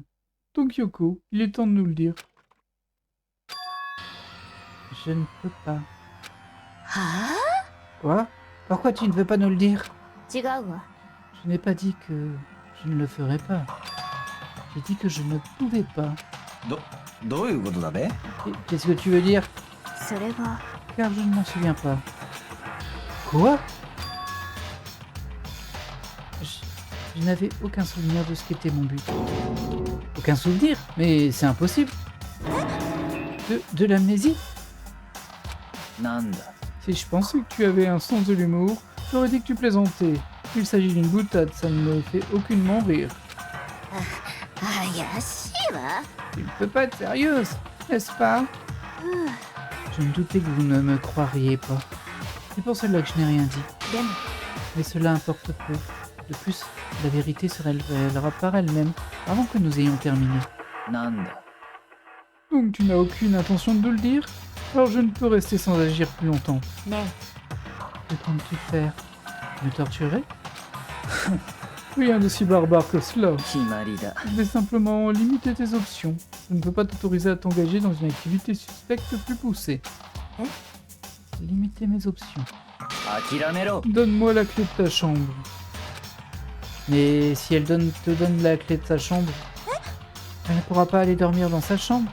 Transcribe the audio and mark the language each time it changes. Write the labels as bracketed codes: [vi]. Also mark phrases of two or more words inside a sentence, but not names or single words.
[fr] Donc Kyoko, il est temps de nous le dire. Je ne peux pas. Quoi? Pourquoi tu ne veux pas nous le dire? [ja] 違うわ。 [fr] Je n'ai pas dit que je ne le ferais pas. J'ai dit que je ne pouvais pas. [ja] どういうことだべ？ [fr] Qu'est-ce que tu veux dire? [ja] それが [fr] Car je ne m'en souviens pas. Quoi? Je n'avais aucun souvenir de ce qu'était mon but. Aucun souvenir? Mais c'est impossible. De l'amnésie? [ja] なんだ [fr] Si je pensais que tu avais un sens de l'humour, j'aurais dit que tu plaisantais. Il s'agit d'une boutade, ça ne me fait aucunement rire. [ja] 怪しいわ。 [fr] Tu ne peux pas être sérieuse, n'est-ce pas? Je me doutais que vous ne me croiriez pas. C'est pour cela que je n'ai rien dit. [ja] でも [fr] Mais cela importe peu. De plus, la vérité se révélera par elle-même avant que nous ayons terminé. [ja] なんだ [fr] Donc tu n'as aucune intention de le dire? Alors je ne peux rester sans agir plus longtemps. [ja] ね [fr] Que comptes-tu faire? Me torturer? Rien de si barbare que cela. [ja] 決まりだ [fr] Je vais simplement limiter tes options. Je ne peux pas t'autoriser à t'engager dans une activité suspecte plus poussée. Hein? Limiter mes options. [ja] 諦めろ [fr] Donne-moi la clé de ta chambre. Mais si elle te donne la clé de sa chambre, elle ne pourra pas aller dormir dans sa chambre.